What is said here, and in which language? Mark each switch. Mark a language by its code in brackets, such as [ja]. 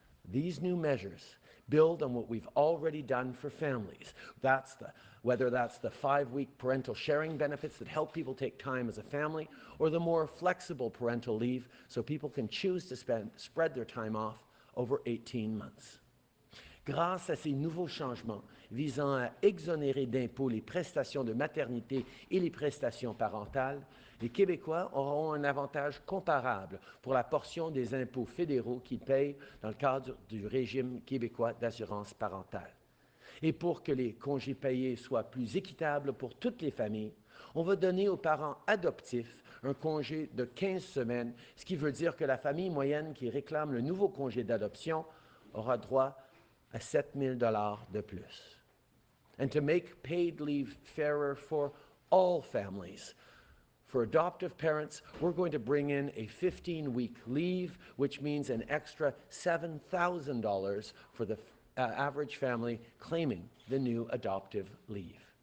[en] These new measures build on what we've already done for families. Whether that's the 5-week parental sharing benefits that help people take time as a family, or the more flexible parental leave so people can choose to spread their time off over 18 months. [fr] Grâce à ces nouveaux changements visant à exonérer d'impôts les prestations de maternité et les prestations parentales, les Québécois auront un avantage comparable pour la portion des impôts fédéraux qu'ils payent dans le cadre du régime québécois d'assurance parentale. Et pour que les congés payés soient plus équitables pour toutes les familles, on va donner aux parents adoptifs un congé de 15 semaines, ce qui veut dire que la famille moyenne qui réclame le nouveau congé d'adoption aura droit à 7 000 $ de plus. [en] And to make paid leave fairer for all families, for adoptive parents, we're going to bring in a 15-week leave, which means an extra $7,000 for the average family claiming the new adoptive leave.